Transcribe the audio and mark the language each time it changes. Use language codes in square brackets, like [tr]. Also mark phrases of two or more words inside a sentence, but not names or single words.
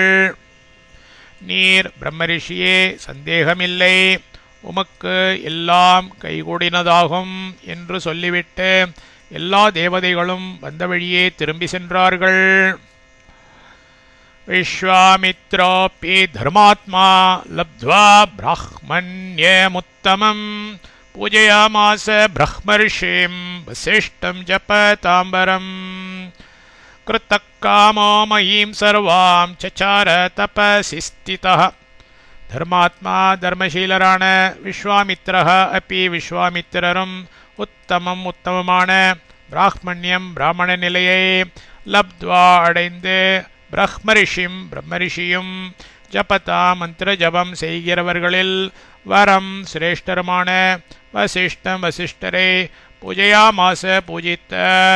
[ta] நீர் பிரம்மரிஷியே சந்தேகமில்லை உமக்கு எல்லாம் கைகூடினதாகும் என்று சொல்லிவிட்டு எல்லா தேவதைகளும் வந்த வழியே திரும்பி சென்றார்கள். [sa] விஸ்வாமித்ரோऽपि धर्मात्मा लब्ध्वा ब्राह्मण्यमुत्तमं पूजयामास ब्रह्मर्षिं वसिष्ठं जपताम्बरम् कृतकामो महीं सर्वां चचार तपसि स्थितः. [ta] धर्मात्मा धर्मशीलराன [sa] विश्वामित्रः अपि [ta] விஸ்வாமித்திரரும் உத்தமம் உத்தமமான பிராஹ்மண்யம் பிராமண நிலையை லப்த்வா அடைந்து பிரம்மரிஷிம் பிரம்மரிஷியும் ஜபதா மந்திர ஜபம் செய்கிறவர்களில் வரம் சிரேஷ்டருமான வசிஷ்டம் வசிஷ்டரை பூஜையாமாச பூஜித்தர்.